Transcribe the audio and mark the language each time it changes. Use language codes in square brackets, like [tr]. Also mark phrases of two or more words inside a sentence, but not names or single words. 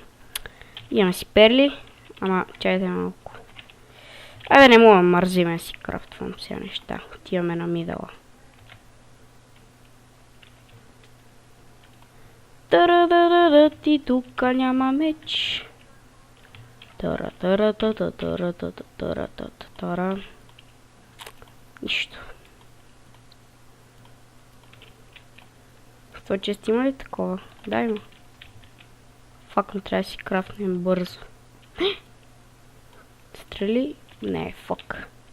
[bg] Имаме си перли, ама чайте малко. Айде не мога да мързиме си крафтвам сега неща. Отиваме на мидъла. Тара-да-да-да, ти тука няма меч. Тара-тара-та-та-тара-та-та-тара-та-та-тара. Нищо. В това чест има ли такова? Да, има. Факно трябва да си крафтнем бързо. Стрели? Не, фак.